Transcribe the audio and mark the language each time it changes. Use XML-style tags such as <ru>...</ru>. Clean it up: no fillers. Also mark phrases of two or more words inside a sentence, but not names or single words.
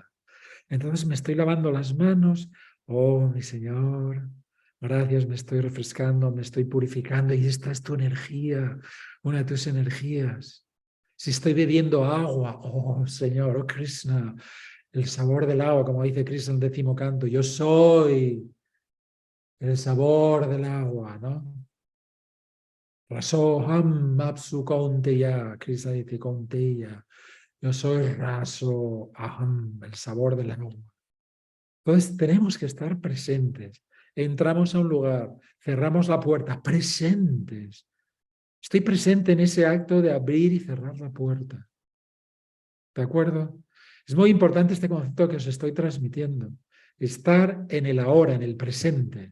<es>Entonces me estoy lavando las manos. Oh, mi Señor, gracias, me estoy refrescando, me estoy purificando y esta es tu energía, una de tus energías. Si estoy bebiendo agua, oh Señor, oh Krishna, el sabor del agua, como dice Krishna en el 10º canto, yo soy el sabor del agua, ¿no?</es> <sa>रसोऽहम् अप्सु कौन्तेय, कृष्ण dice कौन्तेय,</sa> <es>yo soy</es> <sa>रसो अहम्,</sa> <es>el sabor del agua. Entonces tenemos que estar presentes. Entramos a un lugar, cerramos la puerta, presentes. Estoy presente en ese acto de abrir y cerrar la puerta. ¿De acuerdo? Es muy importante este concepto que os estoy transmitiendo. Estar en el ahora, en el presente.</es>